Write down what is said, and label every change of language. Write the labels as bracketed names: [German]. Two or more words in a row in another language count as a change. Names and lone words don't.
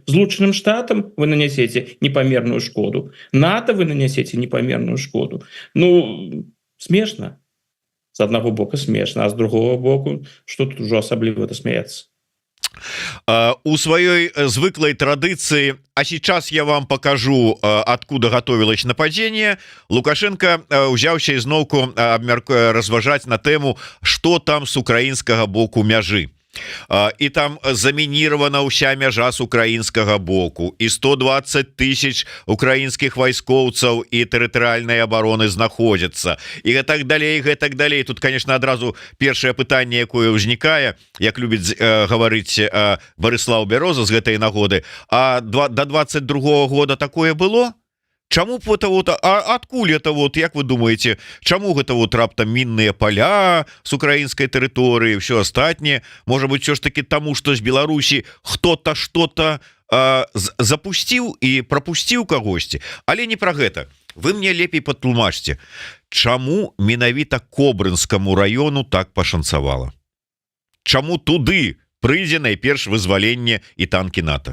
[Belarusian] Злучаным Штатам вы нанясеце непамерную шкоду? НАТО вы нанясеце непамерную шкоду? Ну, смешна. З аднаго боку смешна, а з другого боку, што тут ужо асабліва смяяцца? У сваёй звыклой традыцыі, [Russian] а сейчас я вам покажу, откуда готовилось нападение. [Belarusian] Лукашенко узяўся ізноўку разважаць на тэму, што там с украінскага боку мяжы. І там замініравана ўся мяжа з украінскага боку, і 120 тысяч украінскіх вайскоўцаў і тэрытарыяльнай абароны знаходзяцца, і гэтак далей. Тут, конечно, адразу першае пытанне, якое ўзнікае, як любіць гаварыць Барыслаў Бяроза з гэтай нагоды: а до 22-го года такое было? Чаму это вот, адкуль это вот, як вы думаете, чаму гэта вот раптам мінныя поля с украінскай тэрыторыі, все астатняе? Можа быть, все ж таки таму, што з Беларусі [Russian] хто-то что-то [Belarusian] запусціў і пропусціў кагосьці, але не про гэта. вы мне лепей патлумачце, чаму менавіта Кобрынскаму району так пашанцавала? Чаму туды прыйдзе найперш вызваленне і танкі НАТО?